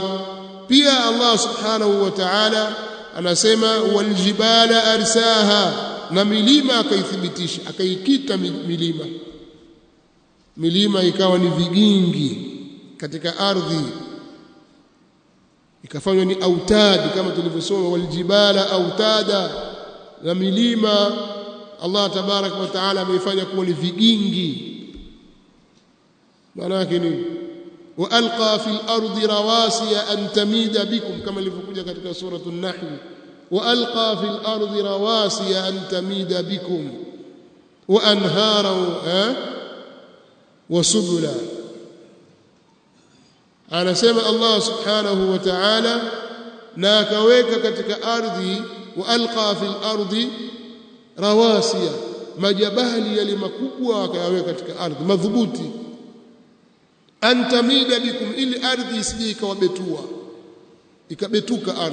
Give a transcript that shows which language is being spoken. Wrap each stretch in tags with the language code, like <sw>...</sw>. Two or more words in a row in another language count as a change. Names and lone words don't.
<sw>Pia Allah</sw> <ar>سبحانه وتعالى</ar> <sw>anasema</sw> <ar>والجبال أرساها,</ar> <sw>na milima akaithibitisha, akaikita milima ikawa ni vigingi katika ardhi, ikafanywa ni autad, kama tulivyosoma</sw> <ar>والجبال أوتادا,</ar> <sw>na milima Allah</sw> <ar>تبارك وتعالى</ar> <sw>ameifanya kuwa ni vigingi. maana yake ni</sw> <ar>وألقى في الأرض رواسي أن تميد بكم,</ar> <sw>kama ilivyokuja katika suratul nahl,</sw> <ar>وألقى في الأرض رواسي أن تميد بكم وأنهارا وسبلا.</ar> <sw>Anasema Allah</sw> <ar>سبحانه وتعالى,</ar> <sw>na akaweka katika ardhi,</sw> <ar>وألقى في الأرض رواسي,</ar> <sw>majabali yale makubwa akayaweka katika ardhi madhubuti,</sw> <ar>أن تميد بكم,</ar> <sw>ili ardhi isije ikawabetua, ikabetuka ardhi.</sw>